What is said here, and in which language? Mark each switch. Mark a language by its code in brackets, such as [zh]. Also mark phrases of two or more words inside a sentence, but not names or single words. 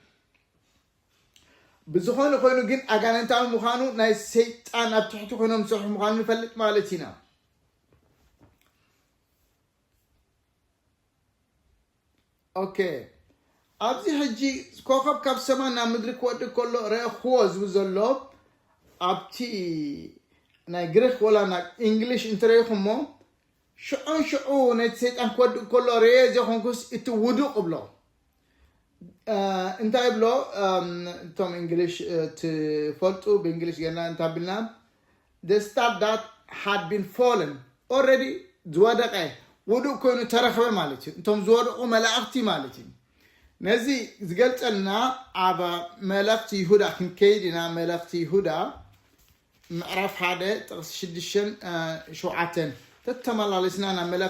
[ti] ብዝኾነ ኮይኑ ግን ኣጋንንታዊ ምዃኑ ናይ ሰይጣን ኣብ ትሕቲ ኮይኖም ዝሰርሑ ምዃኑ ንፈልጥ ማለት ኢና ኦኬ ኣብዚ ሕጂ ኮኸብ ካብ ሰማይ ናብ ምድሪ ክወድቕ ከሎ ረእኽዎ ዝብል ዘሎ ኣብቲ ናይ ግሪክ ወላ ናብ እንግሊሽ እንተረኢኹሞ ሽዑ ነቲ ሰይጣን ክወድቕ ከሎ ረየ ዘይኮንኩስ እቲ ውዱቕ ብሎ እንታይ ብሎ እቶም እንግሊሽ ትፈልጡ ብእንግሊሽ ገና እንታይ ብልና [en] the star that had been fallen already [ti] ዝወደቐ ውዱቕ ኮይኑ ተረኸበ ማለት እዩ እቶም ዝወደቑ መላእኽቲ ማለት እዩ ነዚ ዝገልጸልና ኣብ መልእኽቲ ይሁዳ ክንከይድ ኢና መልእኽቲ ይሁዳ ምዕራፍ 1 ጥቕሲ 6-7 ተተመላለስና ናብ መልእኽቲ